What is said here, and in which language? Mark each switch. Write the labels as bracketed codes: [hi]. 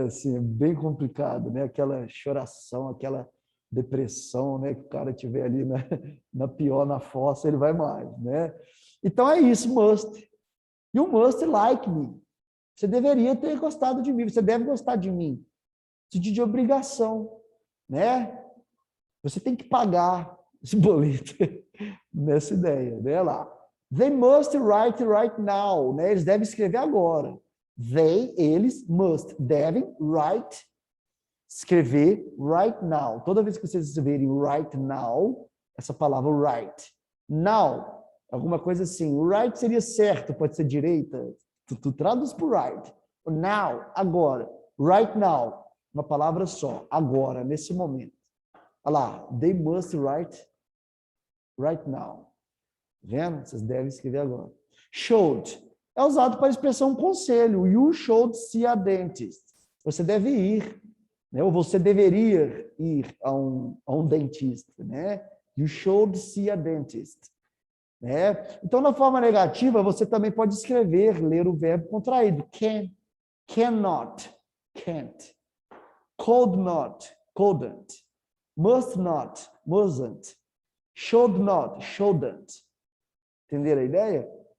[pt] Assim, é bem complicado, né? Aquela choração, aquela depressão, né? Que o cara tiver ali na pior, na fossa, ele vai mais, né? Então é isso, must. [en] You must like me. [pt] Você deveria ter gostado de mim, você deve gostar de mim. Sentido de obrigação, né? Você tem que pagar esse boleto nessa ideia, né? Lá. [en] They must write right now, né? [pt] Eles devem escrever agora. [en] They, eles, must, devem write, escrever right now. [pt] Toda vez que vocês escreverem right now, essa palavra write. Now, alguma coisa assim. Right seria certo, pode ser direita. Tu traduz por right. Now, agora. Right now, uma palavra só. Agora, nesse momento. Olha lá. [en] They must write right now. [pt] Vendo? Vocês devem escrever agora. Should. É usado para expressar um conselho. [en] You should see a dentist. [pt] Você deve ir, né? Ou você deveria ir a um dentista, né? [en] You should see a dentist. [pt] Né? Então, na forma negativa, você também pode escrever, ler o verbo contraído. [en] Can, cannot, can't. Could not, couldn't. Must not, mustn't. Should not, shouldn't. [pt] Entenderam a ideia?